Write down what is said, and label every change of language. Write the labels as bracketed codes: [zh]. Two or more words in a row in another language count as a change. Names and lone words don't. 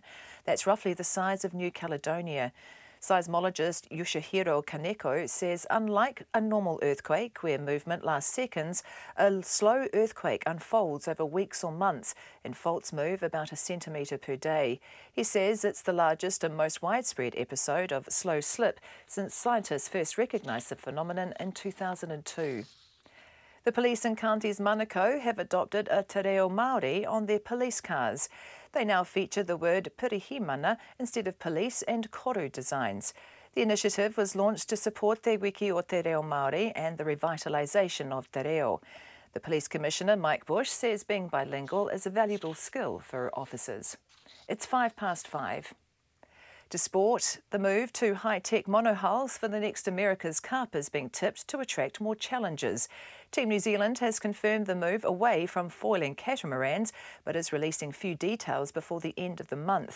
[en] That's roughly the size of New Caledonia. Seismologist Yoshihiro Kaneko says unlike a normal earthquake where movement lasts seconds, a slow earthquake unfolds over weeks or months and faults move about 1 centimetre per day. He says it's the largest and most widespread episode of slow slip since scientists first recognised the phenomenon in 2002. The police in counties Manukau have adopted a [mi] te reo Māori [en] on their police cars. They now feature the word pirihimana instead of police and koru designs. The initiative was launched to support Te Wiki o [mi] Te Reo [en] Māori and the revitalisation of te reo. The Police Commissioner, Mike Bush, says being bilingual is a valuable skill for officers. It's 5 past 5. To sport, the move to high-tech monohulls for the next America's Cup is being tipped to attract more challengers. Team New Zealand has confirmed the move away from foiling catamarans, but is releasing few details before the end of the month.